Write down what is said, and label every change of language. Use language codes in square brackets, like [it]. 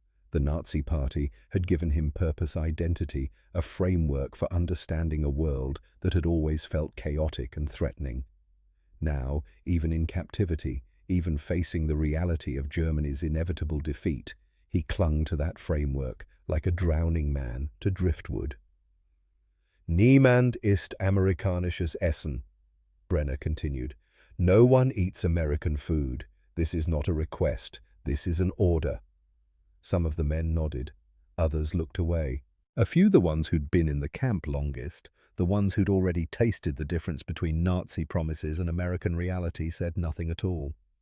[en] The Nazi Party had given him purpose, identity, a framework for understanding a world that had always felt chaotic and threatening. Now, even in captivity, even facing the reality of Germany's inevitable defeat, he clung to that framework like a drowning man to driftwood. [de] Niemand isst amerikanisches Essen, [en] Brenner continued. No one eats American food. This is not a request. This is an order. Some of the men nodded. Others looked away. A few, the ones who'd been in the camp longest, the ones who'd already tasted the difference between Nazi promises and American reality, said nothing at all.